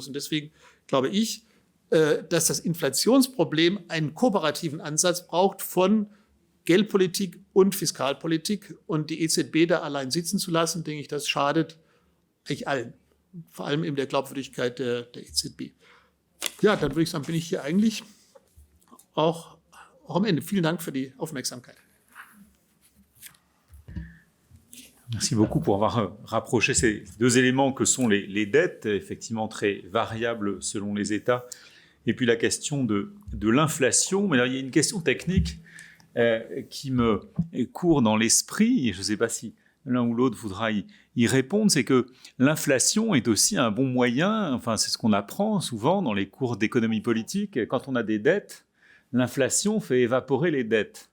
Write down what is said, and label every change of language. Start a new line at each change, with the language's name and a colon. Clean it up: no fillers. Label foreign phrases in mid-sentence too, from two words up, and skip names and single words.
German: Und deswegen glaube ich, dass das Inflationsproblem einen kooperativen Ansatz braucht von Geldpolitik und Fiskalpolitik. Und die EZB da allein sitzen zu lassen, denke ich, das schadet eigentlich allen. Vor allem eben der Glaubwürdigkeit der EZB. Ja, dann würde ich sagen, bin ich hier eigentlich auch am Ende. Vielen Dank für die Aufmerksamkeit.
French: Merci beaucoup pour avoir rapproché ces deux éléments que sont les dettes, effectivement très variables selon les États, et puis la question de l'inflation. Mais là, il y a une question technique qui me court dans l'esprit, et je ne sais pas si l'un ou l'autre voudra y répondre, c'est que l'inflation est aussi un bon moyen, enfin c'est ce qu'on apprend souvent dans les cours d'économie politique, quand on a des dettes, l'inflation fait évaporer les dettes.